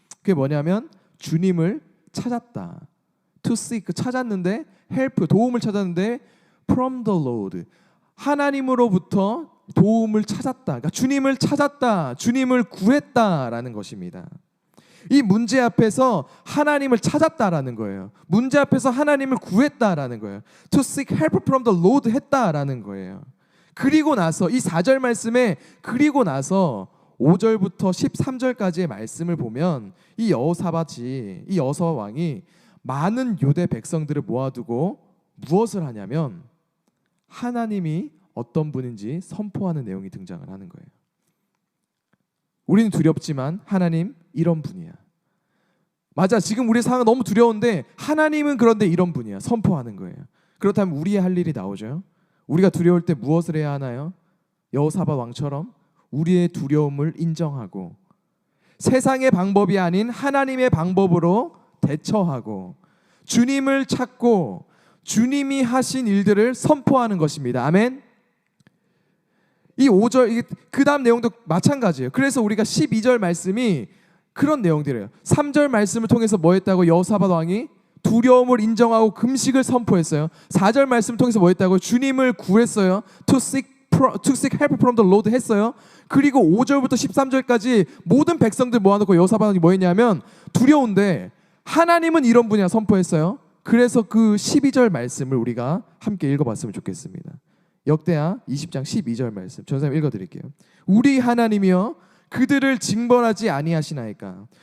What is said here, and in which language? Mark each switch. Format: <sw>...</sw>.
<ko>그게 뭐냐면 주님을 찾았다.</ko> <en>to seek</en> <ko>찾았는데 help 도움을 찾았는데</ko> <en>from the Lord</en> <ko>하나님으로부터 도움을 찾았다. 그러니까 주님을 찾았다. 주님을 구했다라는 것입니다. 이 문제 앞에서 하나님을 찾았다라는 거예요. 문제 앞에서 하나님을 구했다라는 거예요.</ko> <en>To seek help from the Lord</en> <ko>했다라는 거예요. 그리고 나서 이 4절 말씀에 그리고 나서 5절부터 13절까지의 말씀을 보면 이 여호사밧이 이 여호사밧 왕이 많은 유대 백성들을 모아두고 무엇을 하냐면 하나님이 어떤 분인지 선포하는 내용이 등장을 하는 거예요. 우리는 두렵지만 하나님 이런 분이야. 맞아, 지금 우리의 상황은 너무 두려운데 하나님은 그런데 이런 분이야. 선포하는 거예요. 그렇다면 우리의 할 일이 나오죠. 우리가 두려울 때 무엇을 해야 하나요? 여호사밧 왕처럼 우리의 두려움을 인정하고 세상의 방법이 아닌 하나님의 방법으로 대처하고 주님을 찾고 주님이 하신 일들을 선포하는 것입니다. 아멘. 이 5절 그 다음 내용도 마찬가지예요. 그래서 우리가 12절 말씀이 그런 내용들이에요. 3절 말씀을 통해서 뭐 했다고? 여호사밧 왕이 두려움을 인정하고 금식을 선포했어요. 4절 말씀을 통해서 뭐 했다고? 주님을 구했어요.</ko> <en>To seek help from the Lord</en> <ko>했어요. 그리고 5절부터 13절까지 모든 백성들 모아놓고 여호사밧 왕이 뭐 했냐면 두려운데 하나님은 이런 분이야 선포했어요. 그래서 그 12절 말씀을 우리가 함께 읽어봤으면 좋겠습니다. 역대하 20장 12절 말씀 전사님 읽어드릴게요. 우리 하나님이여 그들을 징벌하지 아니하시나이까.</ko>